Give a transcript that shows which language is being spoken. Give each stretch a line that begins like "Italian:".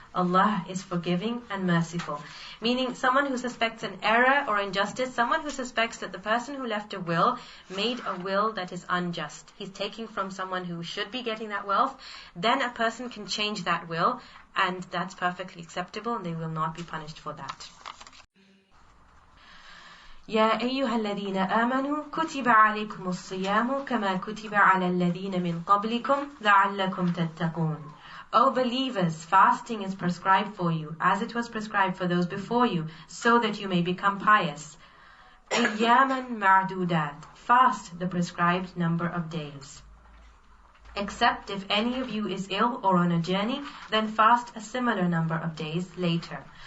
English: Allah is forgiving and merciful. Meaning someone who suspects an error or injustice, someone who suspects that the person who left a will made a will that is unjust. He's taking from someone who should be getting that wealth. Then a person can change that will, and that's perfectly acceptable, and they will not be punished for that.
Arabic: يا أيها الذين آمنوا كتب عليكم الصيام كما كتب على الذين من قبلكم لعلكم تتقون.
English: O believers, fasting is prescribed for you, as it was prescribed for those before you, so that you may become pious.
Arabic: أياما معدودات.
English: Fast the prescribed number of days. Except if any of you is ill or on a journey, then fast a similar number of days later.